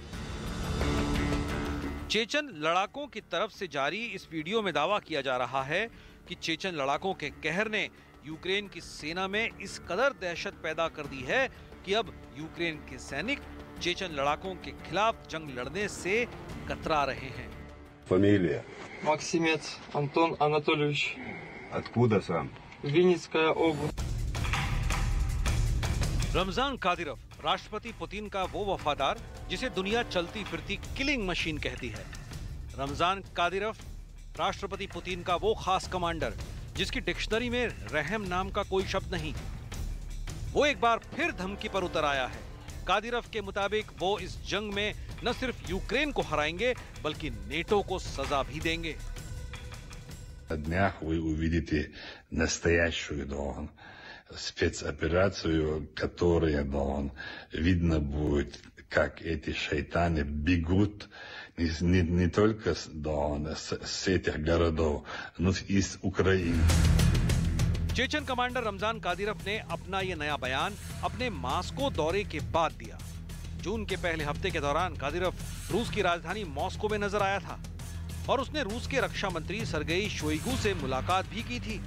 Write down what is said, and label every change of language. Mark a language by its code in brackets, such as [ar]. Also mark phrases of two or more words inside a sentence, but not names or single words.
[hi] चेचन लड़ाकों की तरफ से जारी इस वीडियो में दावा किया जा रहा है कि चेचन लड़ाकों के कहर ने यूक्रेन की सेना में इस कदर दहशत पैदा कर दी है कि अब यूक्रेन के सैनिक चेचन लड़ाकों के खिलाफ जंग लड़ने से कतरा रहे हैं। [ru] Фамилия? Максимец Антон Анатольевич. Откуда сам? Винницкая область. [hi] रमजान कादिरव राष्ट्रपति पुतिन का वो वफादार जिसे दुनिया चलती फिरती [en] killing machine [hi] कहती है। रमजान कादिरव राष्ट्रपति पुतिन का वो खास कमांडर जिसकी डिक्शनरी में रहम नाम का कोई शब्द नहीं। वो एक बार फिर धमकी पर उतर आया है। कादिरव के मुताबिक वो इस जंग में न सिर्फ यूक्रेन को हराएंगे बल्कि नेटो को सजा भी देंगे। [ru] На днях вы увидите настоящую спецоперацию, которая видно будет, как эти шайтаны бегут не только с этих городов, но и из Украины. [hi] चेचन कमांडर रमजान कादिरव ने अपना ये नया बयान अपने मास्को दौरे के बाद दिया। जून के पहले हफ्ते के दौरान कादिरव रूस की राजधानी मॉस्को में नजर आया था और उसने रूस के रक्षा मंत्री सर्गेई शोइगु से मुलाकात भी की थी।